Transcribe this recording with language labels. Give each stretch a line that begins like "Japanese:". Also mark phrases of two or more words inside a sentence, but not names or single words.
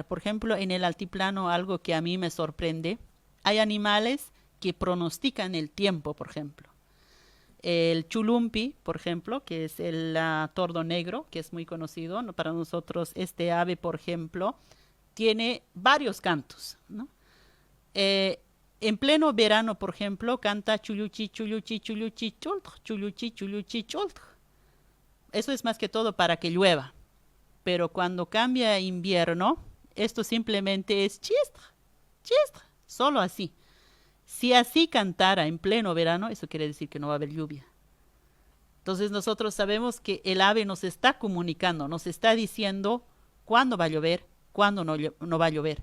Spanish: Por ejemplo, en el altiplano, algo que a mí me sorprende, hay animales que pronostican el tiempo, por ejemplo. El chulumpi, por ejemplo, que es el tordo negro, que es muy conocido, ¿no? Para nosotros. Este ave, por ejemplo, tiene varios cantos, ¿no? En pleno verano, por ejemplo, canta chuluchi, chuluchi, chuluchi, chultj, chuluchi, chuluchi, chultj. Eso es más que todo para que llueva. Pero cuando cambia a invierno, esto simplemente es chistra, chistra, solo así. Si así cantara en pleno verano, eso quiere decir que no va a haber lluvia. Entonces nosotros sabemos que el ave nos está comunicando, nos está diciendo cuándo va a llover, cuándo no va a llover.